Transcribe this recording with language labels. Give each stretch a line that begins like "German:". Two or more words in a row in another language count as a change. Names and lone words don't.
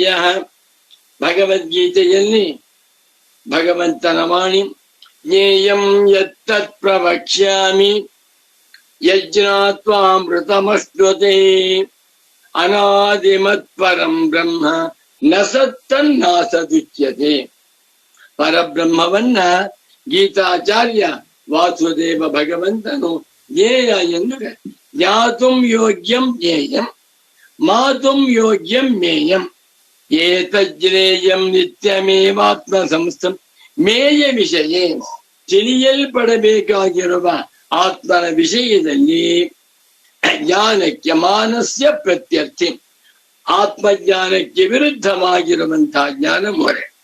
Kannada: ಭಗವದ್ಗೀತೆಯಲ್ಲಿ ಭಗವಂತನ ವಾಣಿ,
Sanskrit: ಜ್ಞೇಯಂ ಯತ್ತತ್ ಪ್ರವಕ್ಷ್ಯಾಮಿ ಯಜ್ಞಾತ್ವಾಮೃತಮಶ್ನುತೆ ಅನಾದಿಮತ್ ಪರಂ ಬ್ರಹ್ಮ ನ ಸತ್ತನ್ನಾಸದುಚ್ಯತೆ.
Kannada: ಪರಬ್ರಹ್ಮವನ್ನ ಗೀತಾಚಾರ್ಯ ವಾಸುದೇವ ಭಗವಂತನು ಜ್ಞೇಯ ಎಂದು
Sanskrit: ಜ್ಞಾತುಂ ಯೋಗ್ಯಂ ಜ್ಞೇಯಂ ಮಾತುಂ ಯೋಗ್ಯಂ ಮೇಯಂ ಏತಜ್ಞೇಯಂ ನಿತ್ಯಮೇವಾತ್ಮ ಸಂಸ್ಥಂ.
Kannada: ಮೇಯ ವಿಷಯ, ತಿಳಿಯಲ್ಪಡಬೇಕಾಗಿರುವ ಆತ್ಮನ ವಿಷಯದಲ್ಲಿ ಜ್ಞಾನಕ್ಕೆ
Sanskrit: ಮಾನಸ್ಯ ಪ್ರತ್ಯರ್ಥಿ,
Kannada: ಆತ್ಮಜ್ಞಾನಕ್ಕೆ ವಿರುದ್ಧವಾಗಿರುವಂತಹ ಜ್ಞಾನ ಮೊರೆ.